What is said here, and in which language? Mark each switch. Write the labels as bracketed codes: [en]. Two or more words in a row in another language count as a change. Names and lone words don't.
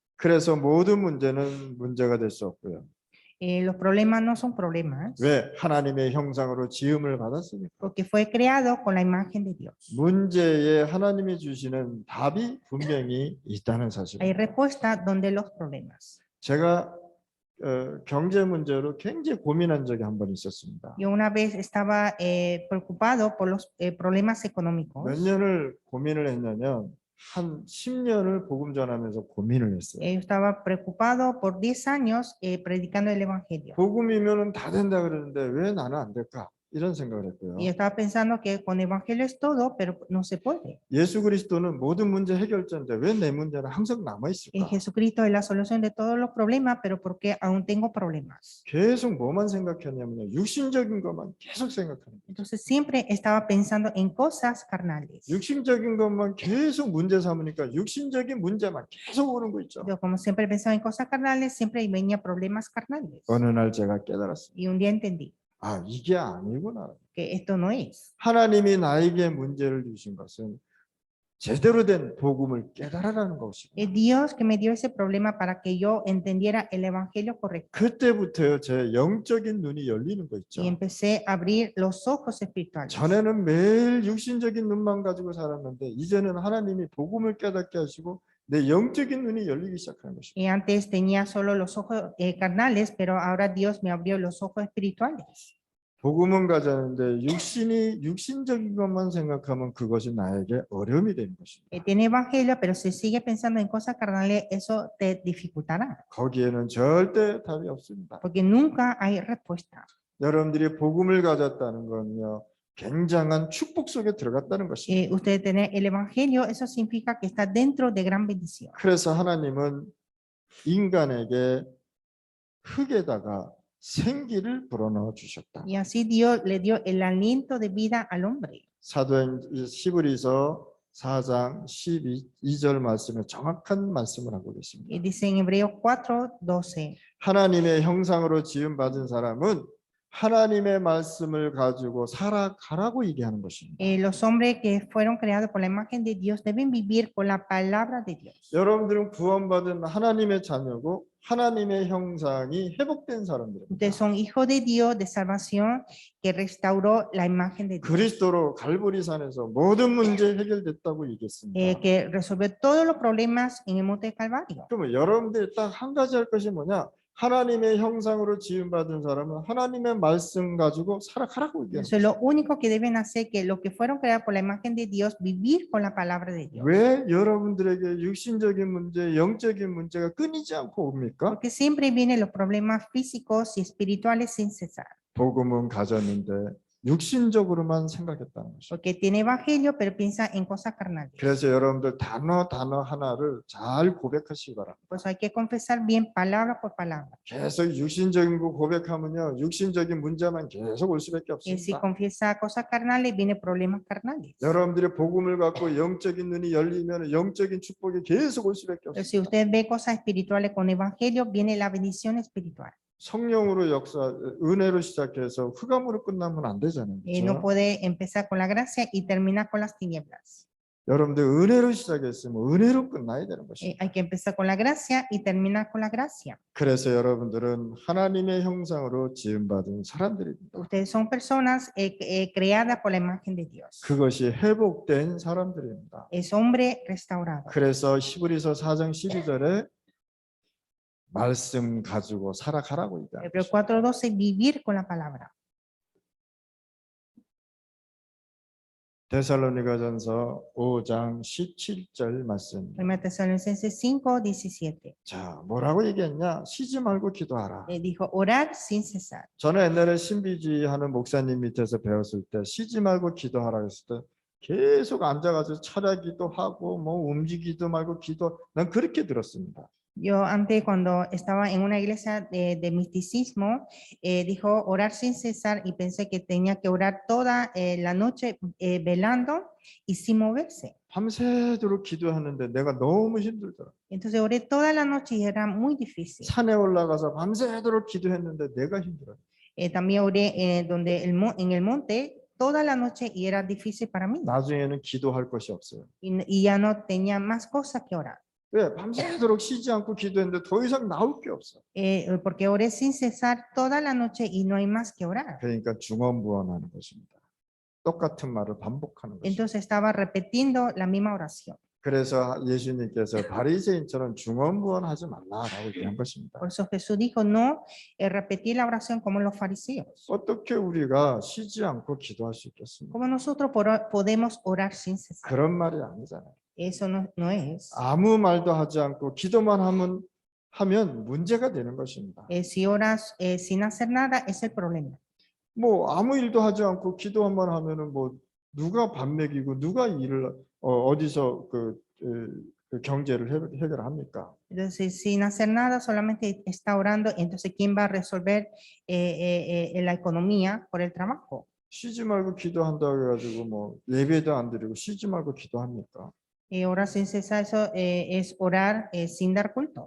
[ko] 그래서 모든 문제는 문제가 될 수 없고요. [es] Los problemas no son problemas [ko] 왜? 하나님의 형상으로 지음을 받았으니까. [es] porque fue creado con la imagen de Dios. [ko] 문제에 하나님이 주시는 답이 분명히 있다는 [es] Hay [ko] 사실입니다. [es] respuesta donde los problemas. [ko] 제가 경제 문제로 굉장히 고민한 적이 한 번 있었습니다. [es] Yo una vez estaba preocupado por los problemas económicos. [ko] 몇 년을 고민을 했냐면 한 10년을 복음 전하면서 고민을 했어요. [es] Yo estaba preocupado por 10 años predicando el evangelio. [ko] 복음이면은 다 된다 그러는데 왜 나는 안 될까? 이런 생각을 했고요. [es] Y estaba pensando que con evangelio es todo, pero no se puede. [ko] 예수 그리스도는 모든 문제 해결자인데 왜 내 문제는 항상 남아 있을까? [es] Jesucristo es la solución de todos los problemas, pero ¿por qué aún tengo problemas? [ko] 계속 뭐만 생각했냐면요. 육신적인 것만 계속 생각하는 거예요. [es] Entonces siempre estaba pensando en cosas carnales. [ko] 육신적인 것만 계속 문제 삼으니까 육신적인 문제만 계속 오는 거 있죠. [es] Yo como siempre pensaba en cosas carnales, siempre venía problemas carnales. [ko] 어느 날 제가 깨달았습니다. [es] Y un día entendí [ko] 아, 이게 아니구나. [es] que esto no es. [ko] 하나님이 나에게 문제를 주신 것은 제대로 된 복음을 깨달아라는 것이고 [es] Es Dios que me dio ese problema para que yo entendiera el evangelio correcto. [ko] 그때부터요 제 영적인 눈이 열리는 거 있죠. [es] Y empecé a abrir los ojos espirituales. [ko] 전에는 매일 육신적인 눈만 가지고 살았는데 이제는 하나님이 복음을 깨닫게 하시고 내 영적인 눈이 열리기 시작하는 것입니다. [es] Y antes tenía solo los ojos carnales, pero ahora Dios me abrió los ojos espirituales. [ko] 복음은 가자는데 육신적인 것만 생각하면 그것이 나에게 어려움이 되는 것입니다. [es] Tiene evangelio, pero si sigue pensando en cosas carnales, eso te dificultará, [ko] 거기에는 절대 답이 없습니다. [es] porque nunca hay respuesta. [ko] 여러분들이 복음을 가졌다는 건요. 굉장한 축복 속에 들어갔다는 것입니다. [es] Usted tener el evangelio, eso significa que está dentro de gran bendición. [ko] 그래서 하나님은 인간에게 흙에다가 생기를 불어넣어 주셨다. [es] Y así Dios le dio el aliento de vida al hombre. [ko] 사도행 히브리서 4장 12절 말씀에 정확한 말씀을 하고 [es] Y [ko] 계십니다. [es] dice en Hebreos 4:12. [ko] 하나님의 형상으로 지음 받은 사람은 하나님의 말씀을 가지고 살아가라고 얘기하는 것입니다. [es] Los hombres que fueron creados por la imagen de Dios deben vivir con la palabra de Dios. [ko] 여러분들은 구원받은 하나님의 자녀고 하나님의 형상이 회복된 사람들입니다. [es] Ustedes son hijos de Dios de salvación que restauró la imagen de Dios. [ko] 그리스도로 갈보리산에서 모든 문제 해결됐다고 얘기했습니다. [es] Que resolvió todos los problemas en el monte de Calvario. [ko] 그러면 여러분들이 딱 한 가지 할 것이 뭐냐? 하나님의 형상으로 지음받은 사람은 하나님의 말씀 가지고 살아가라고 얘기합니다. [es] Eso es lo único que deben hacer, que los que fueron creados por la imagen de Dios, vivir con la palabra de Dios. [ko] 왜 여러분들에게 육신적인 문제, 영적인 문제가 끊이지 않고 옵니까? [es] Porque siempre vienen los problemas físicos y espirituales sin cesar. [ko] 복음은 가졌는데 육신적으로만 생각했다는 것이죠. [es] Porque tiene evangelio, pero piensa en cosas carnales. [ko] 그래서 여러분들 단어 하나를 잘 고백하시기 바랍니다. [es] Pues hay que confesar bien palabra por palabra. [ko] 계속 육신적인 거 고백하면요, 육신적인 문제만 계속 올 수밖에 [es] Y si [ko] 없습니다. [es] confiesa cosas carnales, vienen problemas carnales. [ko] 여러분들이 복음을 갖고 영적인 눈이 열리면 영적인 축복이 계속 올 수밖에 [es] Pero si [ko] 없습니다. [es] usted ve cosas espirituales con evangelio, viene la bendición espiritual. [ko] 성령으로 은혜로 시작해서 흑암으로 끝나면 안 되잖아요. [es] No [ko] 그렇죠? [es] puede empezar con la gracia y terminar con las tinieblas. [ko] 여러분들 은혜로 시작했으면 은혜로 끝나야 되는 것입니다. [es] Hay que empezar con la gracia y terminar con la gracia. [ko] 그래서 여러분들은 하나님의 형상으로 지음받은 사람들입니다. [es] Ustedes son personas creadas por la imagen de Dios. [ko] 그것이 회복된 사람들입니다. [es] Es hombre restaurado. [ko] 그래서 히브리서 4장 12절에 말씀 가지고 살아가라고 얘기합니다. [es] Hebreos 4:12, vivir con la palabra. [ko] 데살로니가전서 5장 17절 말씀. [es] 1 Tesalonicenses 5:17. [ko] 자, 뭐라고 얘기했냐? 쉬지 말고 기도하라. [es] Dijo orar sin cesar. [ko] 저는 옛날에 신비주의 하는 목사님 밑에서 배웠을 때 쉬지 말고 기도하라 했을 때 계속 앉아가지고 철야기도 하고 뭐 움직이도 말고 기도. 난 그렇게 들었습니다. [es] Yo antes, cuando estaba en una iglesia de misticismo, dijo orar sin cesar y pensé que tenía que orar toda la noche velando y sin moverse. [ko] 밤새도록 기도하는데 내가 너무 힘들더라. [es] Entonces oré toda la noche y era muy difícil. [ko] 산에 올라가서 밤새도록 기도했는데 내가 힘들어요. [es] También oré en el monte toda la noche y era difícil para mí. [ko] 나중에는 기도할 것이 없어요. [es] Y ya no tenía más cosas que orar. [ko] 왜? 밤새도록 쉬지 않고 기도했는데 더 이상 나올 게 없어. [es] porque oré sin cesar toda la noche y no hay más que orar. [ko] 그러니까 중언부언하는 것입니다. 똑같은 말을 반복하는 것입니다. [es] Entonces estaba repitiendo la misma oración. [ko] 그래서 예수님께서 바리새인처럼 중언부언하지 말라라고 얘기한 것입니다. [es] Por eso Jesús dijo, no repetir la oración como los fariseos. [ko] 어떻게 우리가 쉬지 않고 기도할 수 있겠습니까? [es] Como nosotros podemos orar sin cesar. [ko] 그런 말이 아니잖아요. [es] Eso no es. [ko] 아무 말도 하지 않고 기도만 하면 문제가 되는 것입니다. [es] Si oras sin hacer nada, es el problema. [ko] 뭐 아무 일도 하지 않고 기도만 하면은 뭐 누가 밥 먹이고 누가 일을 어디서 그 경제를 해결합니까? [es] Entonces, sin hacer nada, solamente está orando. Entonces, ¿quién va a resolver la economía por el trabajo? [ko] 쉬지 말고 기도한다고 해가지고 뭐 예배도 안 드리고 쉬지 말고 기도합니까? [es] Orar sin cesar, eso es orar sin dar culto.